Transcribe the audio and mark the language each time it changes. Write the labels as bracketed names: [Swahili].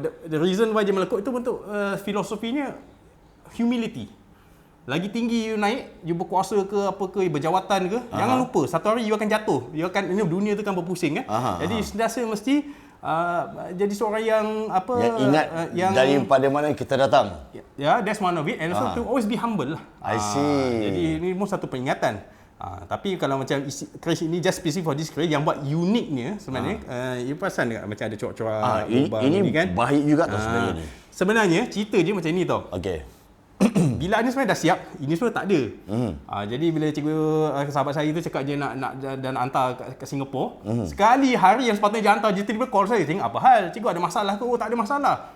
[English] The reason why [Malay] dia melekuk itu untuk filosofinya humility. Lagi tinggi you naik, you berkuasa ke apa ke, berjawatan ke, jangan lupa satu hari you akan jatuh. Dunia tu akan berpusing kan. Jadi sentiasa mesti jadi seorang yang ingat daripada mana kita datang. [English] That's one of it, and also to always be humble lah. I see. [Malay] Jadi ini pun satu peringatan. Tapi kalau macam crash ini [English] just specific for this crash, [Malay] yang buat uniknya sebenarnya you perasan tak macam ada corak-corak ini kan? baik juga tau sebenarnya ni. Sebenarnya cerita je macam ni tau. Okey. bila ni sebenarnya dah siap, ini semua tak ada. Jadi bila cikgu sahabat saya tu cakap dia nak hantar ke Singapura, sekali hari yang sepatutnya dia hantar, dia tiba-tiba call saya, "Cing, apa hal? Cikgu ada masalah ke?" "Oh, tak ada masalah.